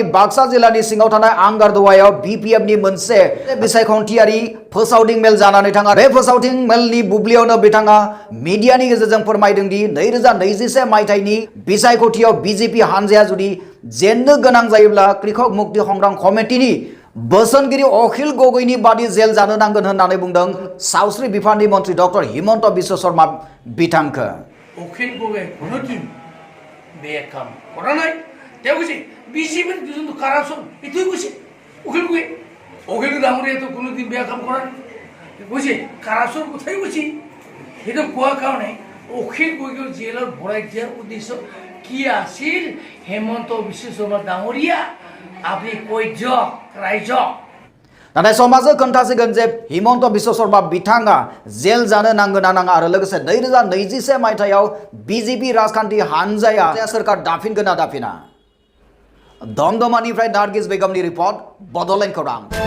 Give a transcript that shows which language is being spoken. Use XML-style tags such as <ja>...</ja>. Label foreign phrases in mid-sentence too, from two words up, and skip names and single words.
<brx>बाक्सा जिल्लानि सिङाव थानाय आंगारदवायाव बीपीएफनि मोनसे बिसायख'थियारि फोसावदिं मेल जानानै थाङा बे फोसावदिं मेलनि बुब्लियावनो बिथाङा मिडियानि गेजेरजों फोरमायदों दि 2021 मायथाइनि बिसायख'थियाव बीजेपी हानजाया जुदि जेननो गोनां जायोब्ला कृषक मुक्ति संग्राम कमिटिनि बोसोनगिरि अखिल गगৈनि बादि जेल जानो नांगोन होननानै बुंदों सावस्रि बिफाननि मन्त्रि डक्टर हिमन्त बिश्व शर्मा बिथांखौ</brx> <as>অখিল গগৈ কোনোদিন বেয়া কাম কৰা নাই তেওঁ কৈছে বিজেপিৰ যোনটো কাৰাচন এইটোৱে কৈছে অখিল ডাঙৰীয়াতো কোনোদিন বেয়া কাম কৰা নাই কৈছে কাৰাচন কথাই কৈছে সেইটো কোৱাৰ কাৰণে অখিল গগৈক জেলত ভৰাই দিয়াৰ উদ্দেশ্য কি আছিল হেমন্ত বিশ্ব শৰ্মা ডাঙৰীয়া আপুনি কৈ দিয়ক ৰাইজক</as> <brx>नाथाय समाजो खोन्थासिगोन जे हिमन्त बिश्व शर्मा बिथाङा जेल जानो नांगोन ना नाङा आरो लोगोसे 2021 मायथाइयाव बीजेपी राजखान्थि हानजाया सोरखार दाफिनगोन ना दाफिना दमदमानिफ्राय नार्गिस बेगमनि रिपर्ट बड'लेण्ड खौरां</brx>